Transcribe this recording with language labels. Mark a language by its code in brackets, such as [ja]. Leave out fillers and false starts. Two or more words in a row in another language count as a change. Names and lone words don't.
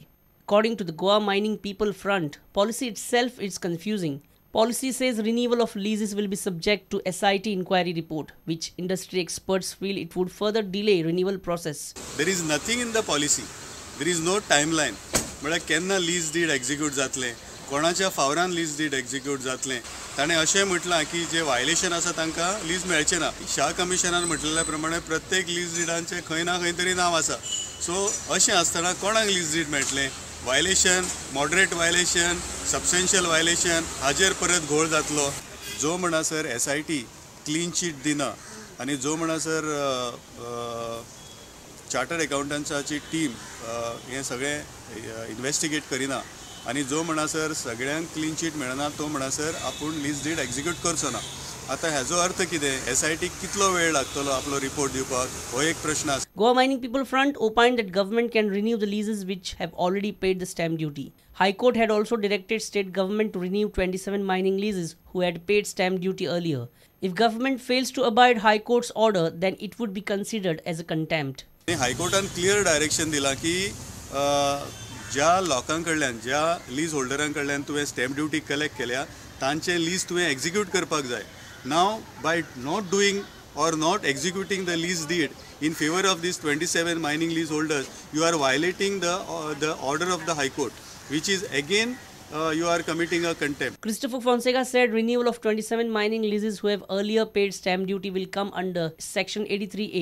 [en] According to the Goa Mining People Front, policy itself is confusing. Policy says renewal of leases will be subject to SIT inquiry report, which industry experts feel it would further delay renewal process. There is nothing in the policy. There is no timeline. But केन्ना lease deed execute [kok] जातले, कोणाच्या फावरान [en] lease deed execute जातले. [kok] ताणे अशें म्हटलां की जे वायलेशन आसा तांकां लीज मेळचें ना. शाह कमिशनान म्हटलेल्या प्रमाणे प्रत्येक लीज डिडांचे खंय ना खंय तरी नांव आसा. सो अशें आसतना कोणाक [en] lease deed [kok] मेळटलें? वायलेशन, [en] moderate violation, substantial violation [kok] हाजेर परत घोळ जातलो. जो म्हणसर SIT [en] clean chit [kok] दिना आनी जो म्हणसर चार्टर्ड अकाउंटंट्साची टीम हे सगळें इन्वेस्टिगेट करिना आनी जो म्हणसर सगळ्यांक [en] clean chit [kok] मेळना तो म्हणसर आपूण [en] lease deed execute [kok] करचो ना. आता हेजो अर्थ कितें? SIT कितलो वेळ लागतलो आपलो रिपोर्ट दिवपाक हो एक प्रश्न आसा. [en] Goa Mining People Front opined that government can renew the leases which have already paid the stamp duty. High Court had also directed state government to renew 27 mining leases who had paid stamp duty earlier. If government fails to abide High Court's order, then it would be considered as a contempt. High Courtan clear direction [kok] दिला की ज्या लोकांकडल्यान ज्या लीज होल्डरांकडल्यान तुवें [en] stamp duty collect [kok] केल्या तांचे लीज तुवें एक्झिक्यूट करपाक जाय. [en] Now, by not doing or not executing the lease deed in favor of these 27 mining leaseholders, you are violating the order of the High Court, which is again you are committing a contempt. Christopher Fonseca said renewal of 27 mining leases who have earlier paid stamp duty will come under Section 83A.